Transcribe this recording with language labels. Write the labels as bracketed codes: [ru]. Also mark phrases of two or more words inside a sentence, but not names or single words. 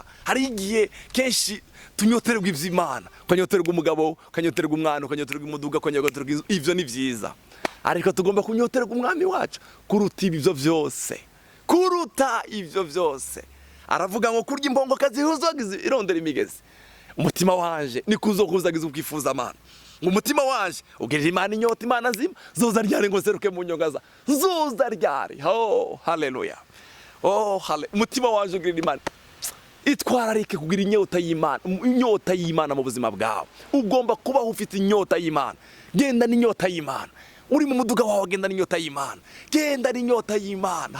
[rn] Hari igihe kenshi tunyotererwa ivy'Imana, ukanyotererwa umugabo, ukanyotererwa umwana, ukanyotererwa umuduga, ukanyotererwa ivyo ni vyiza, ariko tugomba kunyotererwa umwami wacu kuruta ivyo vyose, kuruta ivyo vyose. Aravuga ngo kurya impongokazi ihuzagizwa irondera imigezi, umutima wanje niko uzohuzagiza ukifuza Imana. Umutima wanje ugirira Imana inyota, Imana nzima zoza ryari ngo seruke mu nyongaza, zoza ryari. Oh haleluya, oh haleluya. Umutima wanje ugirira Imana, itwararike kugira inyota y'Imana, inyota y'Imana mu buzima bwawe. Ugomba kuba ufite inyota y'Imana, genda n'inyota y'Imana. Uri mu muduga wawe genda n'inyota y'Imana, genda n'inyota y'Imana.